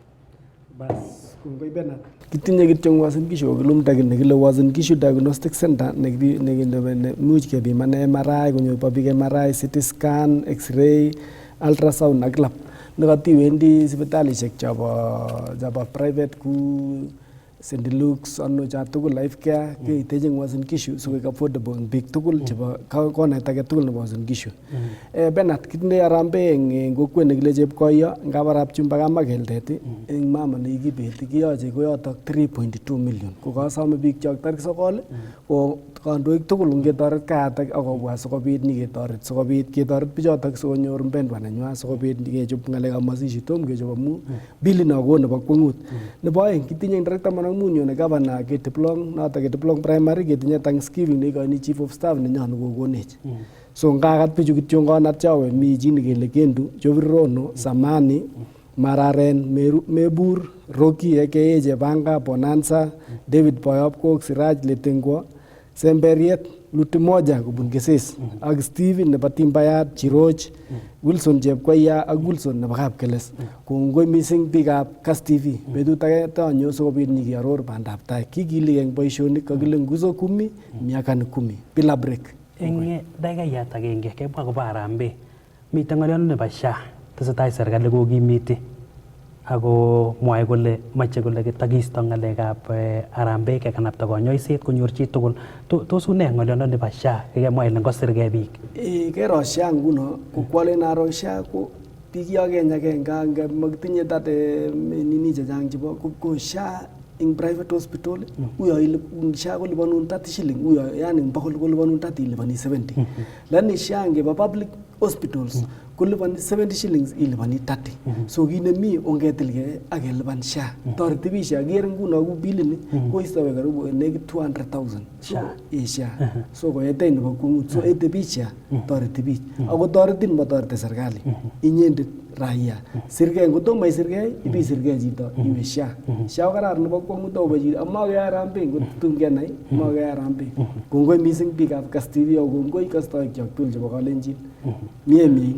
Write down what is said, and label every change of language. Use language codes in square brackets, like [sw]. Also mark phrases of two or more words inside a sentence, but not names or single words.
[kln] Bas kongoi Bernard. Kitinye kityo Uasin Gishu kokilumda nekile Uasin Gishu Diagnostic Center nemuch kebimane MRI konyor biik MRI, [en] CT scan, [kln] X-ray, ultrasound ak lab. Nekatiwendi sipitalishek chabo private ku St. Luke's ano cha tugul life care keiteje Uasin Gishu so koek affordable eng biik tugul chebo konet age tugul nebo Uasin Gishu. Bernard kitinye arambe eng kokwet nekile Chepkoyo ngabarab chumba kama keldet eng mama nekikibeti kiyoche koyotok 3.2 million. Ko kasome biik chok tarik 9 ko kandoik tugul ngetoret kayatak akobwa sikobit nyiketoret sikobit ketoret bichotok sikonyor mpendwa nenywa sikobit kechop ng'alekab mashishi tom kechop amu bili nako nebo kwengut. Nebo aeng kitinye director Munyo ne governor Ketiplong notok Ketiplong primary ketinye Thanksgiving neikoini [en] chief of staff [kln] nenyolu kokonech. So ngakat bichu kityo ngonat chawe mi chi nekele Kendu, Jovirono, Samani, Mararen, Mebur, Rocky aka Jebanga, Bonanza, David Boyop Kok, Siraj Letengwa, Semberiet, Luti moja kubun Keses ak Steven nebo Timbayat, Chiroch, Wilson Chepkoya ak Wilson nebo Kapkeles. Kongoi mising biikab Kass TV. Betut age tonyo sikobit nyikiaror bandab tai. Kikili eng boisionik kakile nguzo 10 [sw] miaka ni 10 bila break. [kln] Eng dakikayat agenge kemwa kobo Harambee. Mitei ng'oliot nebo SHA tesetai serikali kokimiti ako mwae kole mache kole takiisto ng'alekab Harambee kekanapta konyoiset konyor chi tugul. Tos une ng'oliondo nebo SHA kemwa ile ngosirgei biik? Kero SHA nguno kokwalen aro SHA ko biik yo Kenya kenga makitinye tate nini chechang chebo ko SHA ing [en] private hospital [kln] uyo ile SHA kolipanun 30 shilling uyo [sw] yani mpaka [kln] kolipanun 30 ilipani 70. Lakini SHA ngeba [en] public hospitals [kln] kulipani 70 shillings ilipani 30 so kinemi ongetilge ak lipan SHA toreti biik SHA ger nguno ku bilini koistowe karibu nekit 200,000 SHA so koyetei nebo kung'ut so ete biik SHA toreti biik ako toretin motoreti serikali inyendet raia sirgei ngotomo isirgei ibisirgei chito iwe SHA ko kararan nebo kwang'ut akobo chito amake arambe ngotun kenai make arambe kongoi mising biikab Kass TV ako kongoi kastoikyok tugul chebo Kalenjin mie